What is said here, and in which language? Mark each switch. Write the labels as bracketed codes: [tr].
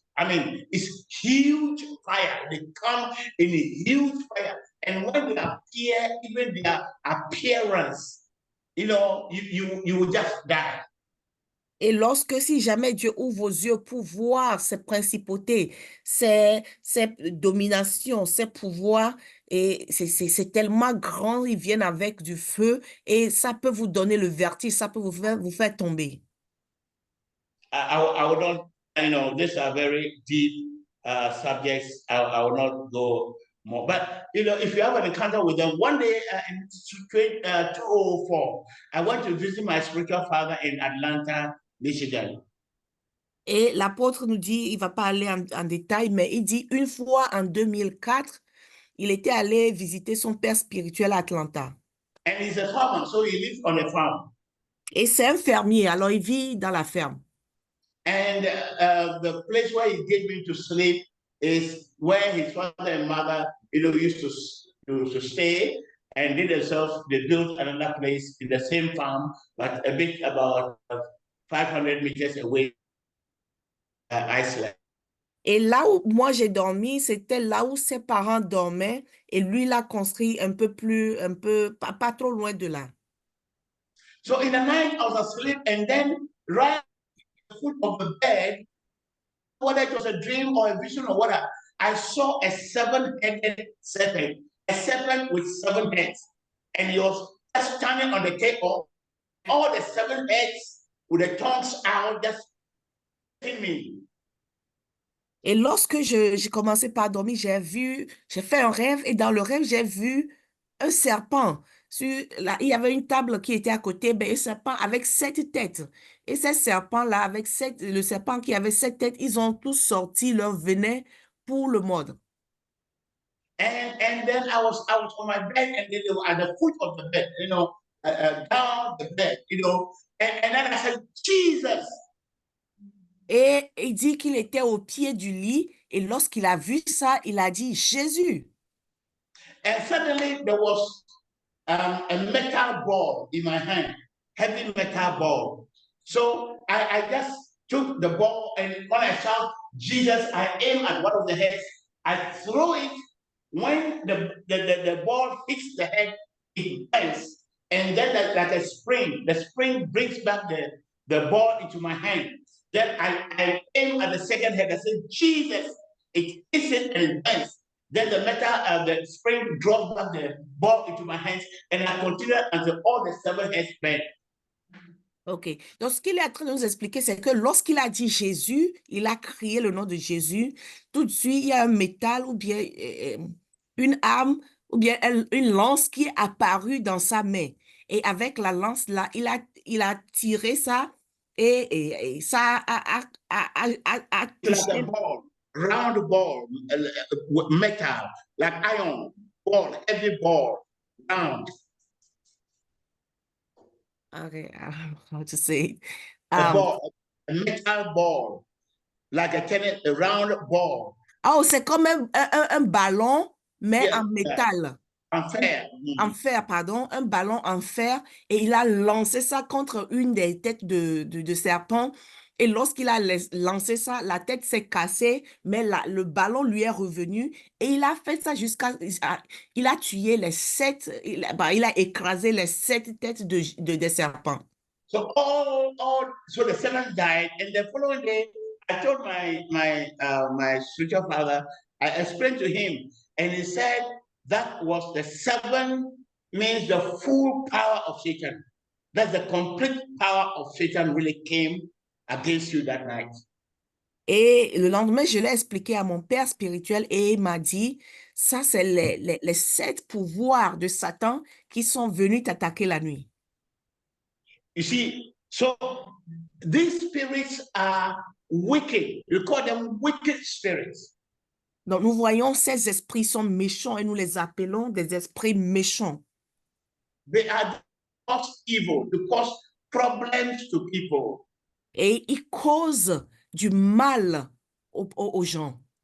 [en] I mean, it's huge fire. They come in a huge fire, and when they appear, even their appearance, you will just die. [fr] Et si jamais Dieu ouvre vos yeux pour voir ces principautés, ces dominations, ces pouvoirs, et c'est tellement grand, ils viennent avec du feu, et ça peut vous donner le vertige, ça peut vous faire tomber. [en] I would not, these are very deep subjects. I will not go more. But, if you have an encounter with them, one day in 2004, I went to visit my spiritual father in Atlanta, Michigan. [fr] Et l'apôtre nous dit, il ne va pas aller en détail, mais il dit une fois en 2004, il était allé visiter son père spirituel à Atlanta. [en] And he's a farmer, so he lives on a farm. [fr] Et c'est un fermier, alors il vit dans la ferme. [en] And the place where he gave me to sleep is where his father and mother, used to stay, and they built another place in the same farm, but a bit about 500 meters away, Iceland. [fr] Et là où moi j'ai dormi, c'était là où ses parents dormaient, et lui l'a construit pas trop loin de là. [en] So in the night, I was asleep, and then right at the foot of the bed, whether it was a dream or a vision or whatever, I saw a 7-headed serpent, a serpent with 7 heads, and he was just standing on the table, all the 7 heads with the tongues out, just hitting me. [fr] Et lorsque j'ai commencé par dormir, j'ai fait un rêve, et dans le rêve, j'ai vu un serpent il y avait une table qui était à côté, ben, un serpent avec 7 têtes. Et ces serpents-là, le serpent qui avait 7 têtes, ils ont tous sorti leur venin pour le mordre. [en] And then I was on my bed, and then they were at the foot of the bed, down the bed, and then I said, Jesus. [fr] Et il dit qu'il était au pied du lit, et lorsqu'il a vu ça, il a dit Jésus. [en] And suddenly there was a metal ball in my hand, heavy metal ball. So I just took the ball, and when I shout Jesus, I aim at one of the heads. I throw it. When the ball hits the head, it bends, and then like a spring, the spring brings back the ball into my hand. Then I aim at the second head. I say Jesus. It hits it and it bends. Then the spring drops back the ball into my hands, and I continue until all the 7 heads bend. OK. [fr] Donc, ce qu'il est en train de nous expliquer, c'est que lorsqu'il a dit Jésus, il a crié le nom de Jésus. Tout de suite, il y a un métal ou bien une arme ou bien une lance qui est apparue dans sa main. Et avec la lance-là, il a tiré ça et ça a touché. [en] Like a ball, round ball, metal, like iron ball, heavy ball, round. Okay, I don't know how to say it. A ball, a metal ball, like a round ball. [fr] Oh, c'est comme un ballon, mais [en] Yeah, [fr] en métal. En fer. En fer, pardon, un ballon en fer, et il a lancé ça contre une des têtes de serpent. Et lorsqu'il a lancé ça, la tête s'est cassée, mais le ballon lui est revenu. Et il a fait ça il a tué les 7, il a écrasé les 7 têtes des serpents. [en] So so the 7 died, and the following day, I told my spiritual father, I explained to him, and he said that was the 7 means the full power of Satan. That the complete power of Satan really came against you that night. [fr] Et le lendemain, je l'ai expliqué à mon père spirituel et il m'a dit, ça, c'est les 7 pouvoirs de Satan qui sont venus t'attaquer la nuit. [en] You see, so these spirits are wicked. You call them wicked spirits. [fr] Donc, nous voyons ces esprits sont méchants et nous les appelons des esprits méchants. [en] They are cause evil, to cause problems to people. [fr] Et ils causent du mal aux gens.